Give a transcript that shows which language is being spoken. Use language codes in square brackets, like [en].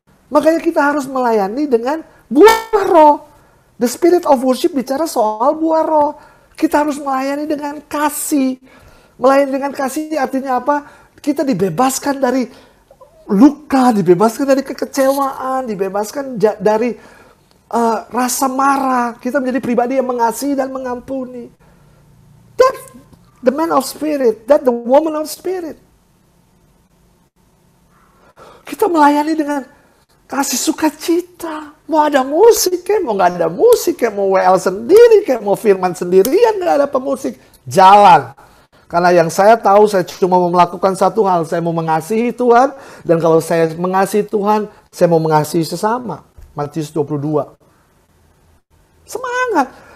[id] Makanya kita harus melayani dengan buah roh. The Spirit of Worship bicara soal buah roh. Kita harus melayani dengan kasih. Melayani dengan kasih artinya apa? Kita dibebaskan dari luka, dibebaskan dari kekecewaan, dibebaskan dari rasa marah. Kita menjadi pribadi yang mengasihi dan mengampuni. [en] That's the man of spirit, that's the woman of spirit. [id] Kita melayani dengan kasih sukacita. Mau ada musik, mau nggak ada musik, mau WL sendiri, mau firman sendirian, nggak ada pemusik. Jalan. Karena yang saya tahu, saya cuma mau melakukan satu hal. Saya mau mengasihi Tuhan. Dan kalau saya mengasihi Tuhan, saya mau mengasihi sesama. Matius 22. Semangat.